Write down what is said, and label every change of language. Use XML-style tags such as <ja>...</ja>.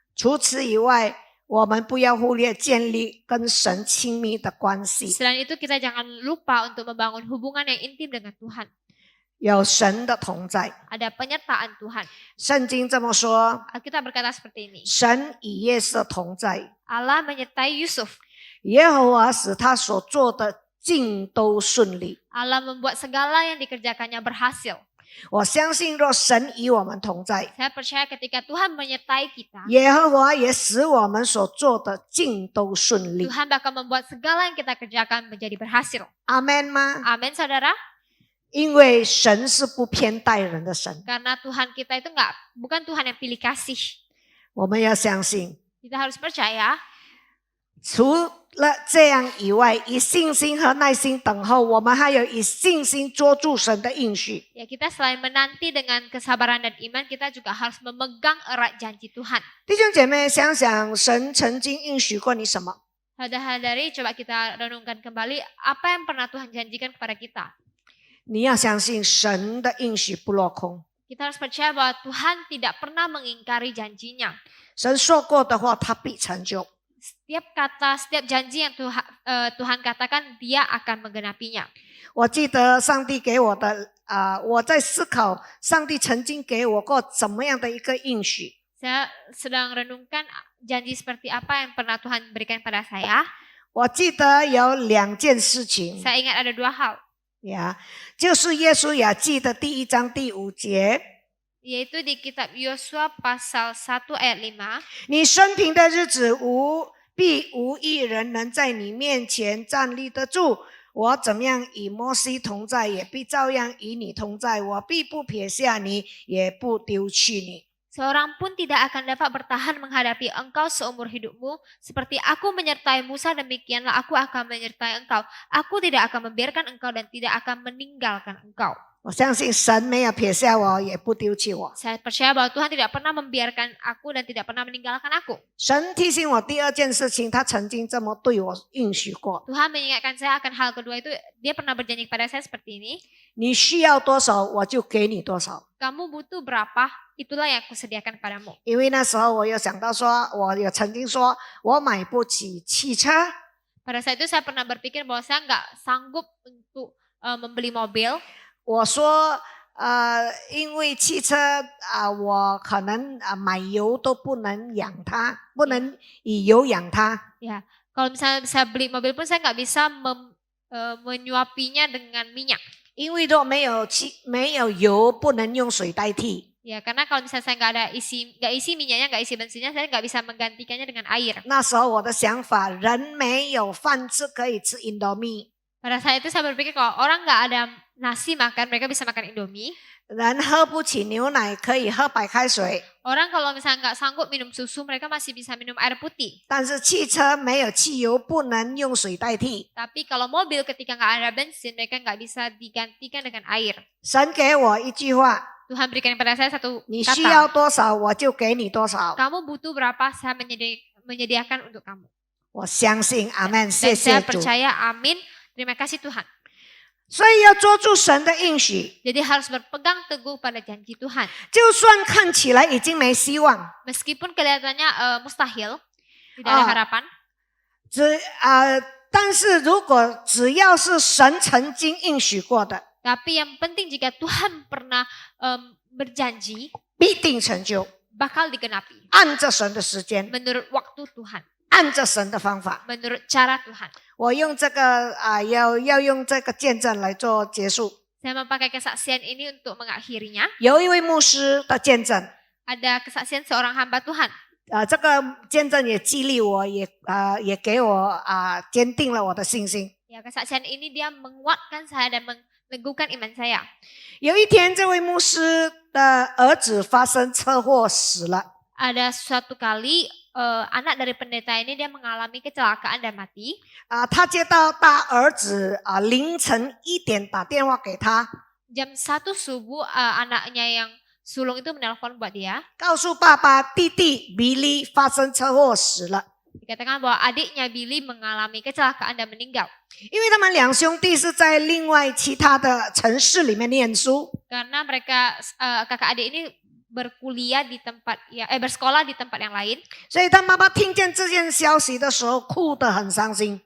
<zh>除此以外，我们不要忽略建立跟神亲密的关系。</zh> <id>Selain itu kita jangan lupa untuk membangun hubungan yang intim dengan Tuhan.</id> <zh>有神的同在，</zh> <id>Ada penyertaan Tuhan.</id> <zh>圣经这么说：</zh> <id>Alkitab berkata seperti ini.</id> <zh>神与约瑟同在，</zh> <id>Allah menyertai Yusuf.</id> <zh>耶和华使他所做的尽都顺利。</zh> <id>Allah membuat segala yang dikerjakannya berhasil.</id> <zh>我相信，若神与我们同在，</zh> <id>Saya percaya ketika Tuhan menyertai kita,</id> <zh>耶和华也使我们所做的尽都顺利。</zh> <id>Tuhan bakal membuat segala yang kita kerjakan menjadi berhasil.</id> <zh>阿门吗？</zh> <id>Amin, saudara.</id> <zh>因为神是不偏待人的神，</zh> <id>Karena Tuhan kita itu bukan Tuhan yang pilih kasih.</id> <zh>我们要相信。</zh> <id>Kita harus percaya.</id> <zh>除了这样以外，以信心和耐心等候，我们还有以信心捉住神的应许。</zh> <id>Ya, kita selain menanti dengan kesabaran dan iman, kita juga harus memegang erat janji Tuhan.</id> <zh>弟兄姐妹，想想神曾经应许过你什么？</zh> <id>Saudara-saudari, coba kita renungkan kembali apa yang pernah Tuhan janjikan kepada kita.</id> <zh>你要相信神的应许不落空，</zh> <id>Kita harus percaya bahwa Tuhan tidak pernah mengingkari janjinya.</id> <zh>神说过的话，他必成就。</zh> <id>Setiap kata, setiap janji yang Tuhan katakan, Dia akan menggenapinya.</id> <zh>我记得上帝给我的我在思考上帝曾经给我过怎么样的一个应许。</zh> <id>Saya sedang renungkan janji seperti apa yang pernah Tuhan berikan pada saya.</id> <zh>我记得有2件事情</zh> <id>Saya ingat ada 2 hal,</id> <zh>呀，就是耶稣雅记的第1章第5节，</zh> <id>yaitu di kitab Yosua pasal 1 ayat 5.</id> <zh>你生平的日子必无一人能在你面前站立得住。我怎么样与摩西同在，也必照样与你同在。我必不撇下你，也不丢弃你。</zh> <id>Seorang pun tidak akan dapat bertahan menghadapi engkau seumur hidupmu. Seperti aku menyertai Musa, demikianlah aku akan menyertai engkau. Aku tidak akan membiarkan engkau dan tidak akan meninggalkan engkau.</id> <zh>我相信神没有撇下我，也不丢弃我。</zh> <id>Saya percaya bahwa Tuhan tidak pernah membiarkan aku dan tidak pernah meninggalkan aku.</id> <zh>神提醒我第2件事情，他曾经这么对我应许过：</zh> <id>Tuhan mengingatkan saya akan hal kedua itu, Dia pernah berjanji kepada saya seperti ini.</id> <zh>你需要多少，我就给你多少。</zh> <id>Kamu butuh berapa, itulah yang aku sediakan padamu.</id> <zh>因为那时候我有想到说，我有曾经说我买不起汽车，</zh> <id>Pada saat itu saya pernah berpikir bahwa saya nggak sanggup untuk membeli mobil.</id> <zh>我说因为汽车我可能买油都不能养它，不能以油养它。</zh> <id>Ya, kalau misalnya saya beli mobil pun saya nggak bisa menyuapinya dengan minyak.</id> <zh>因为若没有油，不能用水代替。</zh> <id>Ya, karena kalau misalnya saya nggak isi minyaknya, nggak isi bensinnya, saya nggak bisa menggantikannya dengan air.</id> <zh>那时候我的想法，人没有饭吃可以吃 Indomie，</zh> <id>Pada saat itu saya berpikir kalau orang nggak ada nasi makan, mereka bisa makan Indomie.</id> <zh>人喝不起牛奶可以喝白开水，</zh> <id>Orang kalau misalnya nggak sanggup minum susu, mereka masih bisa minum air putih.</id> <zh>但是汽车没有汽油，不能用水代替。</zh> <id>Tapi kalau mobil ketika nggak ada bensin, mereka nggak bisa digantikan dengan air.</id> <zh>神给我一句话：</zh> <id>Tuhan berikan kepada saya satu</id> <zh>你需要</zh> <id>kata.</id> <zh>多少，我就给你多少。</zh> <id>Kamu butuh berapa, saya menyediakan untuk kamu.</id> <zh>我相信，阿门，</zh> <id>Dan</id> <zh>谢</zh> <id>saya</id> <zh>谢主。</zh> <id>percaya, amin. Terima kasih Tuhan.</id> <zh>所以要捉住神的应许，</zh> <id>Jadi harus berpegang teguh pada janji Tuhan.</id> <zh>就算看起来已经没希望，</zh> <id>Meskipun kelihatannya mustahil, tidak ada harapan.</id> <zh>但是如果只要是神曾经应许过的，</zh> <id>Tapi yang penting jika Tuhan pernah berjanji,</id> <zh>必定成就，</zh> <id>bakal digenapi.</id> <zh>按着神的时间，</zh> <id>Menurut waktu Tuhan,</id> <zh>按着神的方法。</zh> <id>menurut cara Tuhan.</id> <zh>我用这个要用这个见证来做结束。</zh> <id>Saya memakai kesaksian ini untuk mengakhirinya.</id> <zh>有一位牧师的见证，</zh> <id>Ada kesaksian seorang hamba Tuhan.</id> <zh>这个见证也激励我，也给我坚定了我的信心。</zh> <id>Ya, kesaksian ini dia menguatkan saya dan meneguhkan iman saya.</id> <zh>有一天，这位牧师的儿子发生车祸死了。</zh> <id>Ada suatu kali anak dari pendeta ini dia mengalami kecelakaan dan mati.</id> <zh>他接到大儿子凌晨1点打电话给他，</zh> <id>Jam 1 subuh anaknya yang sulung itu menelpon buat dia.</id> <zh>告诉爸爸弟弟比利发生车祸死了。</zh> <id>Dikatakan bahwa adiknya Billy mengalami kecelakaan dan meninggal.</id> <zh>因为他们两兄弟是在另外其他的城市里面念书，</zh> <id>Karena mereka kakak adik ini berkuliah di tempat bersekolah di tempat yang lain.</id> <zh>所以当妈妈听见这件消息的时候，哭得很伤心。</zh>